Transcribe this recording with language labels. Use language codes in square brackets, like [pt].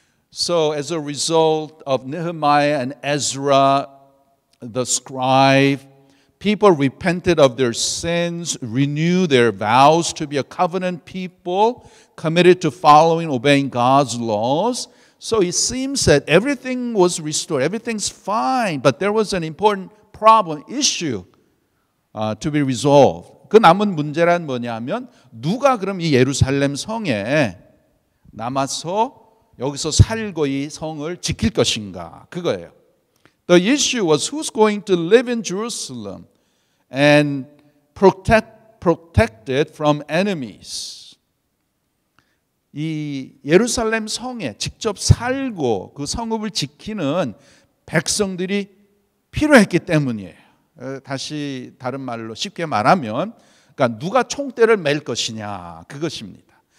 [en] So as a result of Nehemiah and Ezra, the scribe, people repented of their sins, renewed their vows to be a covenant people, committed to following, obeying God's laws. So it seems that everything was restored. Everything's fine, but there was an important problem, issue to be resolved. [ko] 그 남은 문제란 뭐냐면 누가 그럼 이 예루살렘 성에 남아서 여기서 살고 이 성을 지킬 것인가? 그거예요. [en] The issue was who's going to live in Jerusalem and protect it from enemies. [ko] 이 예루살렘 성에 직접 살고 그 성읍을 지키는 백성들이 필요했기 때문이에요. 다시 다른 말로 쉽게 말하면 그러니까 누가 총대를 맬 것이냐 그것입니다.